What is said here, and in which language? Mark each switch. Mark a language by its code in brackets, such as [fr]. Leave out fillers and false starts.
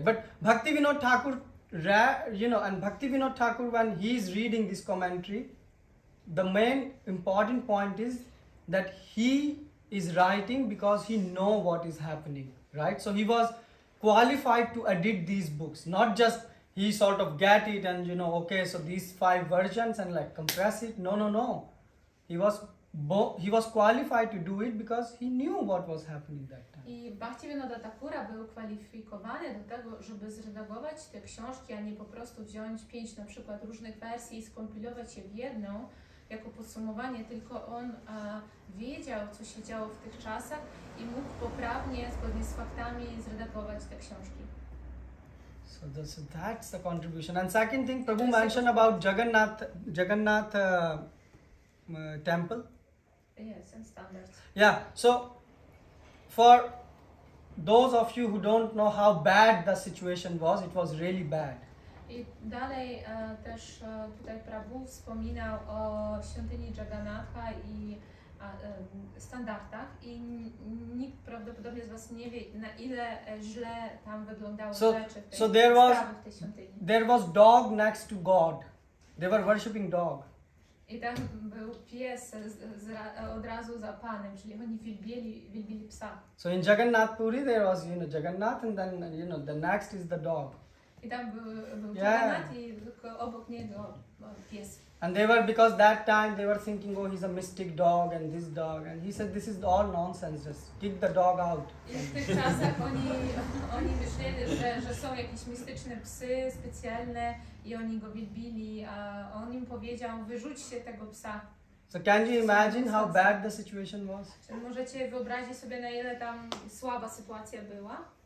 [en] But Bhaktivinoda Thakur, and Bhaktivinoda Thakur, when he is reading this commentary, the main important point is that he is writing because he know what is happening, right? So he was qualified to edit these books, not just he sort of get it and okay, so these 5 versions and like compress it. No. He was qualified to do it because he knew what was happening that time. [pl] I Bhaktivinoda Thakura był kwalifikowany do tego, żeby zredagować te książki, a nie po prostu wziąć 5 na przykład różnych wersji i skompilować je w jedną jako podsumowanie, tylko on wiedział, co się działo w tych czasach i mógł poprawnie, zgodnie z faktami, zredagować te książki. [en] So that's the contribution. And second thing, Prabhu mentioned about Jagannath temple. Yes, and standards. Yeah, so for those of you who don't know how bad the situation was, it was really bad. [pl] I dalej też tutaj Prabhu wspominał o świątyni Jagannatha i standardach i nikt prawdopodobnie z Was nie wie, na ile źle tam wyglądały rzeczy w tej sprawy w tej świątyni. [en] There was dog next to God. They were worshipping dog. [pl] I tam był pies od razu za Panem, czyli oni wielbili psa. [en] So in Jagannath Puri there was Jagannath, and then the next is the dog. [pl] I tam był Jagannath i obok niego pies. [en] And they were, because that time they were thinking, oh, he's a mystic dog and this dog, and he said this is all nonsense, just kick the dog out. [pl] I w tych czasach oni myśleli, że są jakieś mistyczne psy specjalne i oni go wielbili, a on im powiedział, wyrzućcie tego psa. [en] So can you imagine how bad the situation was? [pl] Czy możecie wyobrazić sobie, na ile tam słaba sytuacja była?